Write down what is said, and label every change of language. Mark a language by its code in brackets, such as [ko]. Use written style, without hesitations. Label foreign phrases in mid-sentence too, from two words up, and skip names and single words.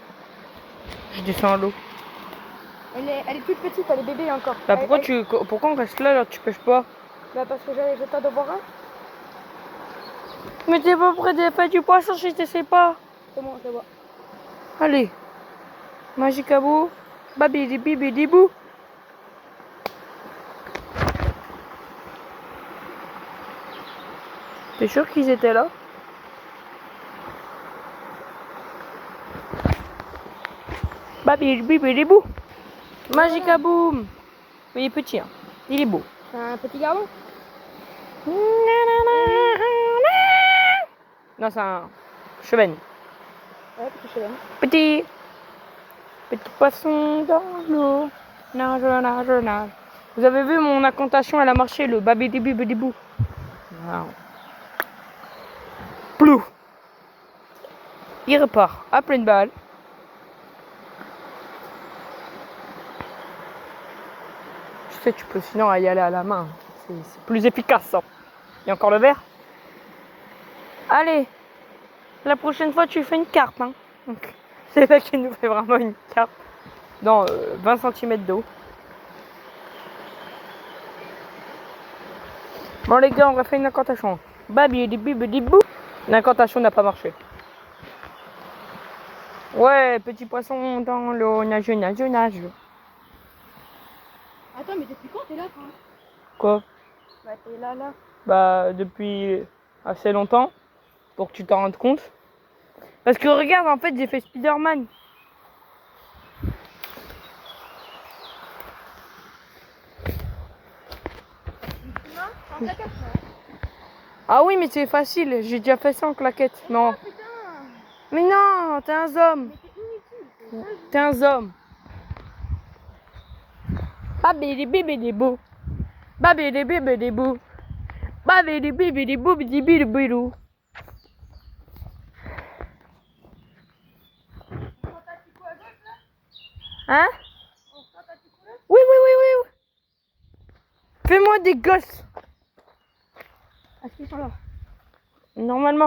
[fr] Je descends à l'eau. Elle est toute petite, elle est bébé encore. Bah pourquoi on reste là, tu pêches pas? Bah parce que j'attends de boire un. Mais t'es pas près de faire du poisson si tu sais pas. C'est bon, je vois. Allez. Magicabou. Babidi bibidi bou. T'es sûr qu'ils étaient là? Babidi bibidi bou. Magicaboum. Mais il est petit, hein. Il est beau. C'est un petit garçon? Non, c'est un chevenne. Ouais, petit chevenne. Petit poisson dans l'eau. Nage, nage, nage. Vous avez vu mon incantation, elle a marché, le babidi bibidi bou. Wow. Plou. Il repart à pleine balle. Je sais, tu peux sinon y aller à la main. C'est plus efficace. Hein. Il y a encore le verre. Allez, la prochaine fois tu fais une carte. Hein. C'est là qu'il nous fait vraiment une carte. Dans 20 cm d'eau. Bon les gars, on va faire une incantation. Babidi bibidi bou. L'incantation n'a pas marché. Ouais, petit poisson dans l'eau, nage, nage, nage. Attends, mais depuis quand t'es là, toi? Quoi? Bah, t'es là. Bah, depuis assez longtemps, pour que tu t'en rendes compte. Parce que regarde, en fait, j'ai fait Spider-Man. En claquette, Ah oui, mais c'est facile, j'ai déjà fait ça en claquette. Non. putain. Mais non, t'es un homme. Mais c'est inutile. T'es un homme. Babidi bibidi bou. Babidi bibidi bou. Babidi bibidi bou bidi bidi bidou. Hein? Oui, oui, oui, oui. Fais-moi des gosses. Est-ce qu'ils sont là? Normalement.